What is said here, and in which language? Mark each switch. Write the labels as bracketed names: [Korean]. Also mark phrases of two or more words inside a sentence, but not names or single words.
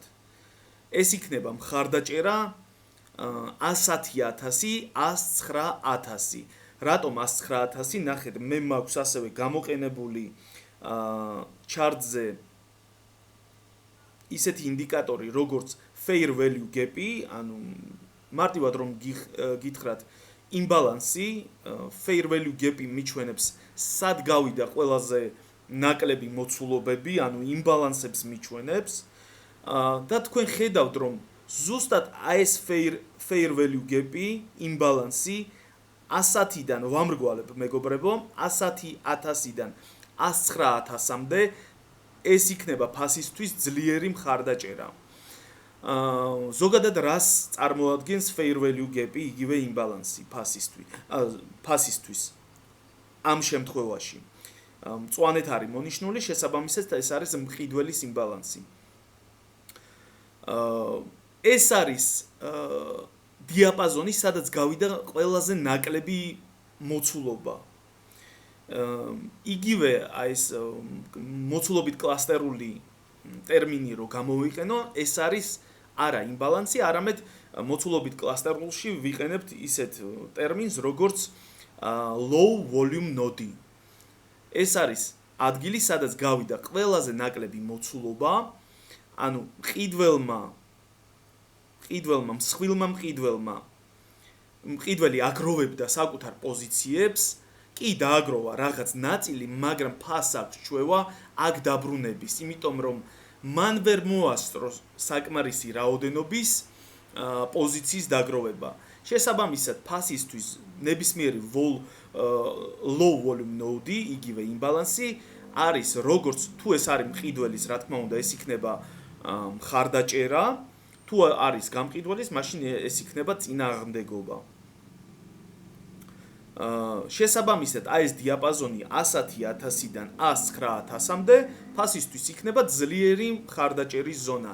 [Georgian] ეს იქნება მხარდაჭერა 110,000, 109,000. რატომ 109,000? ნახეთ, მე მაქვს ასევე გამოყენებული ჩარტზე ისეთი ინდიკატორი, როგორც [English] fair value gap- [Georgian] ი, ანუ მარტივად რომ გითხრათ, იმბალანსი, [English] fair value gap- [Georgian] ი მიჩვენებს სად გავიდა ყველაზე ნაკლები მოცულობები, ანუ იმბალანსებს მიჩვენებს. და თქვენ ხედავთ, რომ ზუსტად ეს [English] fair value gap- [Georgian] ი, იმბალანსი 110-დან ვამრგვალებ მეგობრებო, 110,000-დან 109,000-მდე ეს იქნება ფასისთვის ძლიერი მხარდაჭერა. ზოგადად რას წარმოადგენს [English] fair value gap- [Georgian] ი, იგივე იმბალანსი ფასისთვის. ამ შემთხვევაში მწვანეთ არის მონიშნული, შესაბამისად ეს არის მყიდველის იმბალანსი. ეს არის დიაპაზონი, სადაც გავიდა ყველაზე ნაკლები მოცულობა. იგივე ეს მოცულობით კლასტერული ტერმინი რო გამოვიყენო, ეს არის არა იმბალანსი, არამედ მოცულობით კლასტერულში ვიყენებთ ისეთ ტერმინს, როგორც [English] low volume node. [Georgian] ეს არის ადგილი, სადაც გავიდა ყველაზე ნაკლები მოცულობა, ანუ მყიდველმა მსხვილმა მყიდველი აგროვებდა საკუთარ პოზიციებს, კი დააგროვა რაღაც ნაწილი, მაგრამ ფასს აქვს ჩვევა აქ დაბრუნების, იმიტომ რომ მან ვერ მოასწრო საკმარისი რაოდენობის პოზიციის დაგროვება. შესაბამისად, ფასისთვის ნებისმიერი [English] low volume node, [Georgian] იგივე იმბალანსი არის როგორც თუ ეს არის მყიდველის, რა თქმა უნდა, ეს იქნება მხარდაჭერა, თუ არის გამყიდველის, მაშინ ეს იქნება წინააღმდეგობა. შესაბამისად, ეს დიაპაზონი 110.000-დან 109.000-მდე ფასისთვის იქნება ძლიერი მხარდაჭერის ზონა.